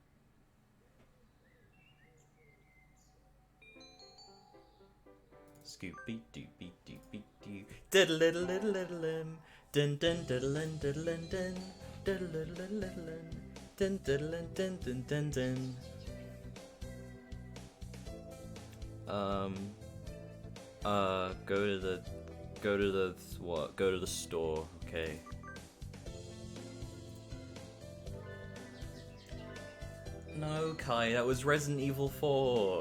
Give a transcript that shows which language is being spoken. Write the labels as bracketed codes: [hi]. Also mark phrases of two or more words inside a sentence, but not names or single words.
[en] Scoopy doopy doopy doo. Diddle diddle diddle diddle dun dun diddle dun diddle dun dun diddle diddle diddle dun diddle dun dun dun dun. Go to the store, okay. No, Kai, that was Resident Evil 4.